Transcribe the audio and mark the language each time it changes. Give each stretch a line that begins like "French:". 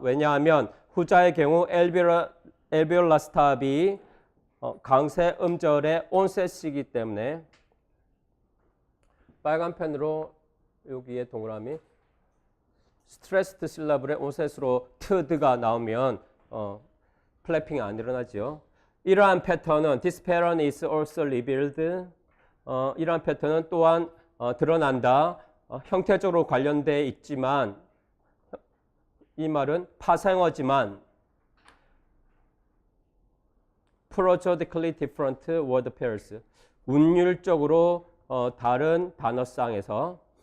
Korean: 왜냐하면 후자의 경우 alveolar stop이 강세 음절의 onset이기 때문에. 빨간 펜으로 여기에 동그라미 stressed syllable의 onset으로 t드가 나오면 플래핑이 안 일어나죠. 이러한 패턴은
English: this pattern is also revealed.
Korean: 이러한 패턴은 또한 드러난다. 형태적으로 관련되어 있지만 이 말은 파생어지만
English: prosodically different word pairs
Korean: 운율적으로 다른 단어쌍에서.